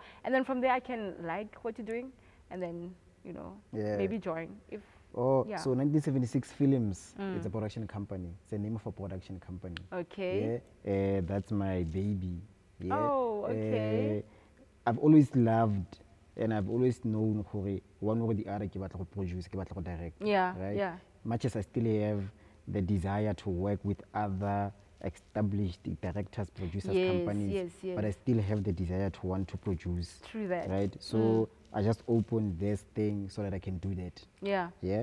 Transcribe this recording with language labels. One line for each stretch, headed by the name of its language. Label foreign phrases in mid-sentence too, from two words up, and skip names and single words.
English: And then from there, I can like what you're doing and then, you know, maybe join. If So 1976 Films, it's a production company. It's a Mpho production company. Okay. Yeah, that's my baby. Yeah. Oh, okay. I've always loved and I've always known one or the other
Tswana: ke batla go produce, ke batla go direct.
English: Yeah, right? yeah. Much as I still have the desire to work with other established directors, producers, companies, but I still have the desire to want to produce. True that. Right? So I just opened this thing so that I can do that. Yeah. Yeah.